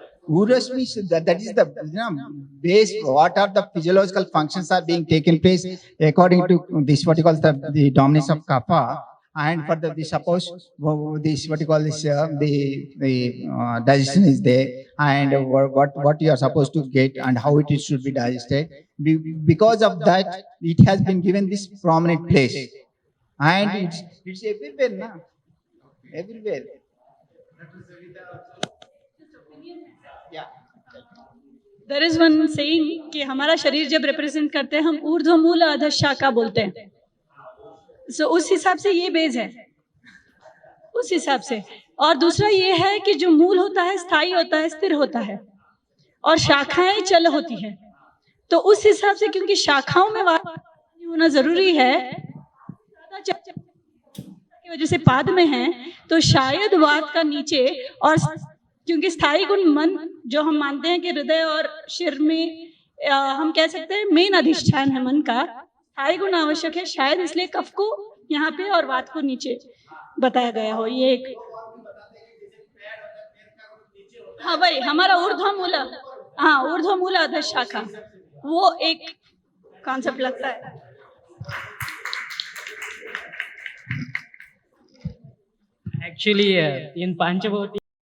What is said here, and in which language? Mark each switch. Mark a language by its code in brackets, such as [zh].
[en] Urus means that is the base. What are the physiological functions are being taken place according to this what you call the dominance of kapha, and for the suppose this what you call this the digestion is there, and what you are supposed to get and how it should be digested. Because of that, it has been given this prominent place, and it's everywhere now, everywhere. There is one saying [hi] कि हमारा शरीर जब represent करते हैं हम ऊर्ध्व मूल अधः शाखा बोलते हैं। सो उस हिसाब से ये बेस है, उस हिसाब से। और दूसरा ये है कि जो मूल होता है स्थायी होता है, स्थिर होता है, और शाखाएं चल होती हैं। तो उस हिसाब से क्योंकि शाखाओं में वात होना जरूरी है, की वजह से पाद में है, तो शायद वात का नीचे, और क्योंकि स्थायी गुण मन जो हम मानते हैं कि हृदय और सिर में हम कह सकते हैं मेन अधिष्ठान है मन का, स्थायी गुण आवश्यक है, शायद इसलिए कफ को यहाँ पे और वात को नीचे बताया गया हो। ये एक, हाँ भाई हमारा ऊर्ध्वमूल, हाँ ऊर्ध्वमूल अधः शाखा, वो एक कॉन्सेप्ट लगता है। [en] Actually, in Panchavati,